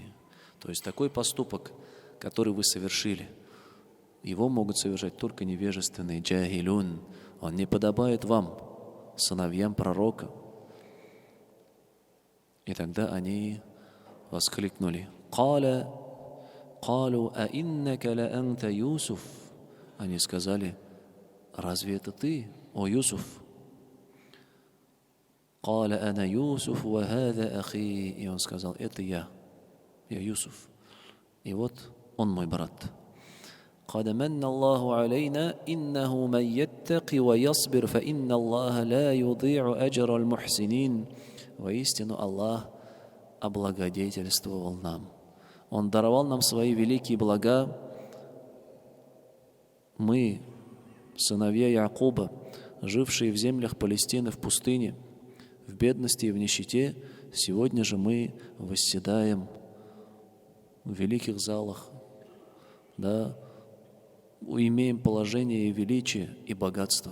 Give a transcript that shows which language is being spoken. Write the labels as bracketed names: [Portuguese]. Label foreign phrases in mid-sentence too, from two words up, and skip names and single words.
[Russian] То есть такой поступок, который вы совершили, его могут совершать только невежественные, джахилюн. Он не подобает вам, сыновьям пророка. И тогда они воскликнули: [Arabic] «قالوا أإنك لأنت يوسف». [Russian] Они сказали: разве это ты, о Юсуф? [Arabic] «قال أنا يوسف وهذا أخي». [Russian] И он сказал: это я Юсуф, и вот он мой брат. [Arabic] «قد من الله علينا إنه من يتق ويصبر فإن الله لا يضيع أجر المحسنين». [Russian] Воистину Аллах облагодетельствовал нам. Он даровал нам свои великие блага. Мы, сыновья Якуба, жившие в землях Палестины, в пустыне, в бедности и в нищете, сегодня же мы восседаем в великих залах, да, имеем положение и величие и богатство.